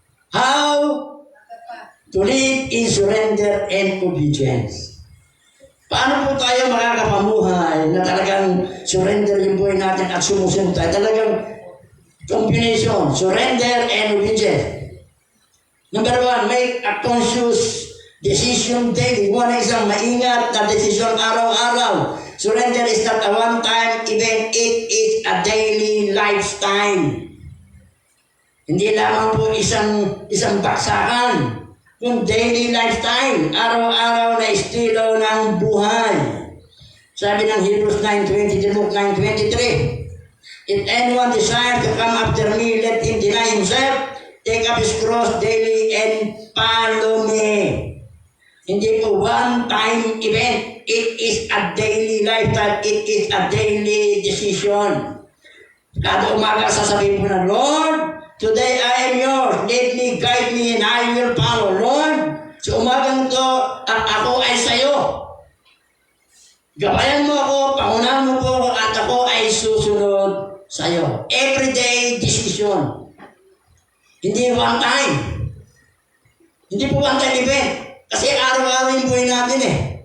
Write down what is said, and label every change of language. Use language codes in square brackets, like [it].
[en] How to live in surrender and obedience. [tl] Paano po tayo makakapamuhay na talagang surrender yung buhay natin at sumusunod tayo? Talagang [en] combination, surrender and obedience. Number 1, make a conscious decision daily. One is [tl] ang maingat na desisyon araw-araw. [en] Surrender is not a one-time event, it is a daily lifestyle. [tl] Hindi lamang po isang baksakan, kung [en] daily lifestyle, [tl] araw-araw na estilo ng buhay. Sabi ng [en] Hebrews 9:20, Luke 9:23, if anyone desires to come after me, let him deny himself, take up his cross daily, and follow me. [tl] Hindi po [en] one-time event. It is a daily lifestyle. It is a daily decision. [tl] Kada umaga sasabihin mo na, [en] Lord, today I am yours. Lead me, guide me, and I will follow. [tl] Lord, sa umagang to, at ako ay sayo. Gabayan mo ako, pangunahan mo po ako, at ako ay susunod sayo. [en] Everyday decision. [tl] Hindi [en] one time. [tl] Hindi po [en] one time event. [tl] Kasi araw-araw yung buhay natin eh.